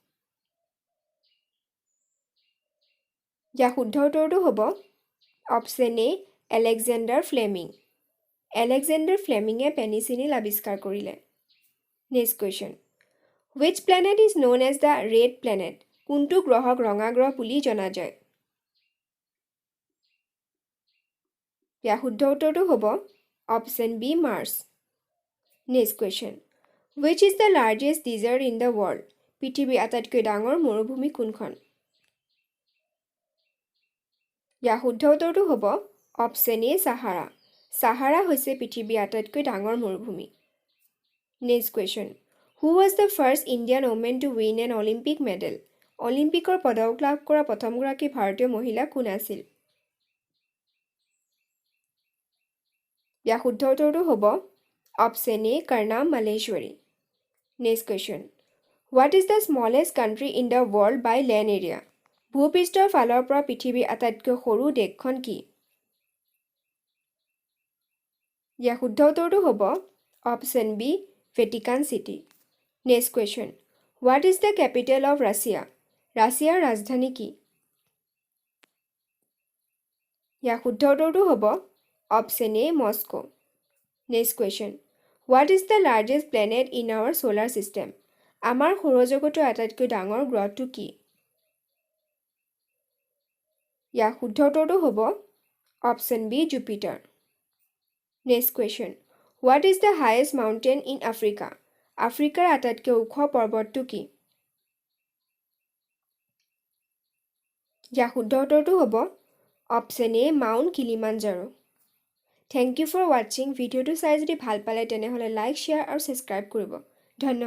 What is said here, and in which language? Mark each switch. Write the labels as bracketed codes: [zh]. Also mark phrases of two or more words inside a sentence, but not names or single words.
[as] ইয়াৰ শুদ্ধ উত্তৰটো হ'ব অপশ্যন এ এলেকজেণ্ডাৰ ফ্লেমিং এলেকজেণ্ডাৰ ফ্লেমিঙে পেনিচিলিন আৱিষ্কাৰ কৰিলে [en] next question which planet is known as the red planet [as] কোনটো গ্ৰহক ৰঙা গ্ৰহ বুলি জনা যায়? ইয়াৰ শুদ্ধ উত্তৰটো হ'ব অপশ্যন বি মাৰ্চ। [en] Next question. Which is the largest desert in the world? [as] পৃথিৱীৰ আটাইতকৈ ডাঙৰ মৰুভূমি কোনখন? ইয়াৰ শুদ্ধ উত্তৰটো হ'ব অপশ্যন এ সাহাৰা। সাহাৰা হৈছে পৃথিৱীৰ আটাইতকৈ ডাঙৰ মৰুভূমি। [en] Next question. Who was the first Indian woman to win an Olympic medal? [as] অলিম্পিকৰ পদক লাভ কৰা প্ৰথমগৰাকী ভাৰতীয় মহিলা কোন আছিল? ইয়াৰ শুদ্ধ উত্তৰটো হ'ব অপশ্যন এ কৰ্ণাম মালেশ্বৰী। [en] Next question. What is the smallest country in the world by land area? [as] ভূপৃষ্ঠৰ ফালৰ পৰা পৃথিৱীৰ আটাইতকৈ সৰু দেশখন কি? ইয়াৰ শুদ্ধ উত্তৰটো হ'ব অপশ্যন বি ভেটিকান চিটি। [en] Next question. What is the capital of Russia? [as] ৰাছিয়াৰ ৰাজধানী কি? ইয়াৰ শুদ্ধ উত্তৰটো হ'ব অপশ্যন এ মস্কো। [en] Next question. What is the largest planet in our solar system? [as] আমাৰ সৌৰজগতৰ আটাইতকৈ ডাঙৰ গ্ৰহটো কি? ইয়াৰ শুদ্ধ উত্তৰটো হ'ব অপশ্যন বি জুপিটাৰ। [en] Next question. What is the highest mountain in Africa? [as] আফ্ৰিকাৰ আটাইতকৈ ওখ পৰ্বতটো কি? ইয়াৰ শুদ্ধ উত্তৰটো হ'ব অপশ্যন এ মাউণ্ট কিলিমাঞ্জাৰো। [en] Thank you for watching. [as] ভিডিঅ'টো চাই যদি ভাল পালে তেনেহ'লে লাইক, শ্বেয়াৰ আৰু ছাবস্ক্ৰাইব কৰিব।